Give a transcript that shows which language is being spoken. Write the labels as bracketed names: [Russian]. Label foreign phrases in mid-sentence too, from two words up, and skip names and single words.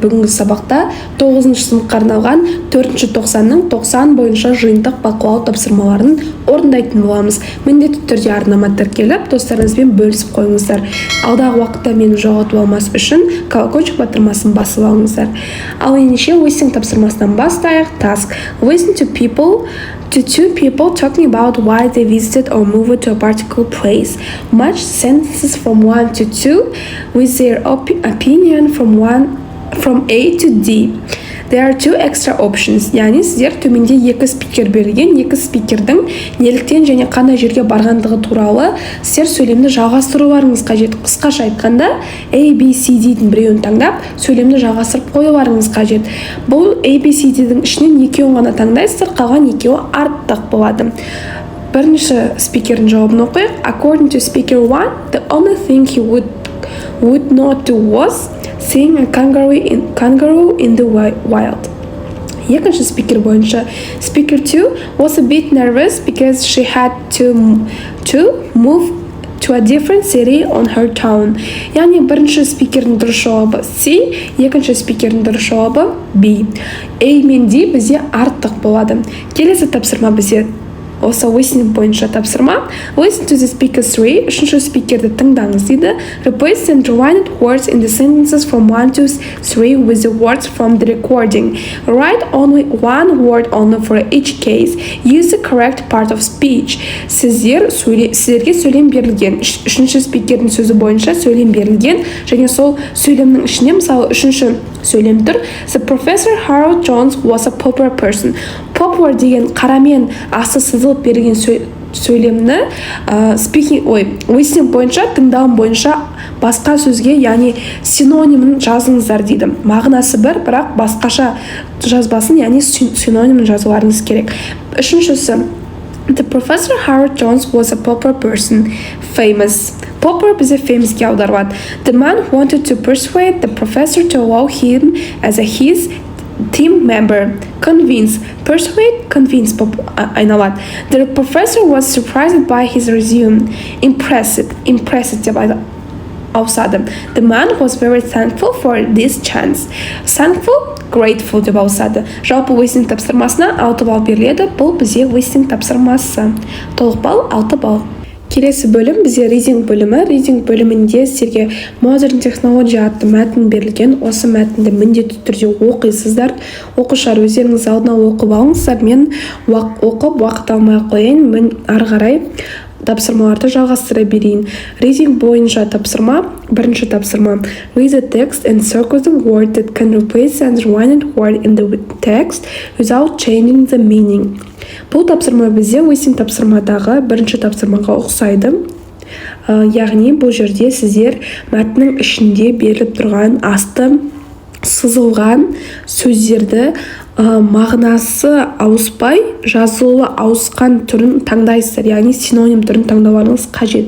[Kazakh] Бүгінгі сабақта 9-шы сыныпқа арналған 4-ші тоқсанның 90 бойынша жиынтық бақылау тапсырмаларын орындайтын боламыз. Міндетті түрде арнама тіркеліп, достарыңызбен бөлісіп қойыңыздар. Алдағы уақытта мені жоғалтып алмас үшін колокольчик батырмасын басып алыңыздар. Ал ендеше listening тапсырмасынан бастайық. [English] Task: listen to two people talking about why they visited or moved to a particular place. Match sentences from 1 to 2 with their opinion from A to D. There are two extra options. [Kazakh] Яғни сіздер төменде екі спикер берілген, екі спикердің неліктен және қандай жерге барғандығы туралы сіздер сөйлемді жалғастыруларыңыз қажет. Қысқаша айтқанда A, B, C, D-дің біреуін таңдап, сөйлемді жалғастырып қоюларыңыз қажет. Бұл A, B, C, D-дің ішінен екеуін ғана таңдайсыздар, қалған екеуі артық болады. Бірінші спикердің жауабын оқиық. [English] According to speaker 1, the only thing he would not do was seeing a kangaroo in the wild. [Kazakh] Екінші спикер бойынша, [English] speaker 2 was a bit nervous because she had to move to a different city on her town. [Kazakh] Яғни бірінші спикердің дұрыс жауабы C, екінші спикердің дұрыс жауабы B. A мен D бізде артық болады. Келесі тапсырма бізде осы listening бойынша тапсырма. [English] Listen to the speaker 3. [Kazakh] Үшінші спикерді тыңдаңыз дейді. [English] Replace the underlined words in the sentences from 1 to 3 with the words from the recording. Write only one word only for each case. Use the correct part of speech. [Kazakh] Сіздерге сөйлем берілген. Үшінші спикердің сөзі бойынша сөйлем берілген. Және сол сөйлемнің ішіне, мысалы, үшінші сөйлем тұр. [English] The professor Harold Jones was a popular person. [Kazakh] Popular деген қарамен асы сызылып берген сөйлемні listening бойынша, тыңдауым бойынша басқа сөзге, яғни синонимін жазыңыздар дейді. Мағынасы бір, бірақ басқаша жазбасын, яғни синонимін жазуларыңыз керек. Үшіншісі, [English] The professor Harold Jones was a popular person. Famous. Popular [Kazakh] бізде famous'ге аударылады. [English] The man wanted to persuade the professor to allow him as his team member. Convince. Persuade, convince айналады. The professor was surprised by his resume. [Kazakh] Impressive деп ауысады. [English] The man was very thankful for this chance. Thankful, grateful [Kazakh] деп ауысады. Жалпы listening тапсырмасына 6 балл беріледі. Бұл бізде listening тапсырмасы. Толық балл 6 балл. Келесі бөлім бізде reading бөлімі. Reading бөлімінде сіздерге Modern Technology атты мәтін берілген. Осы мәтінді міндетті түрде оқисыздар. Оқушылар өздеріңіз алдына оқып алыңыздар. Мен оқып уақыт алмай қояйын. Мен ары қарай тапсырмаларды жалғастыра берейін. Reading бойынша тапсырма. Бірінші тапсырма. [English] Read the text and circle the word that can replace the underlined word in the text without changing the meaning. [Kazakh] Бұл тапсырма бізде listening тапсырмадағы бірінші тапсырмаға ұқсайды. Яғни бұл жерде сіздер мәтіннің ішінде беріліп тұрған асты сызылған сөздерді мағынасы ауыспай, жазылуы ауысқан түрін таңдайсыздар, яғни синоним түрін таңдауларыңыз қажет.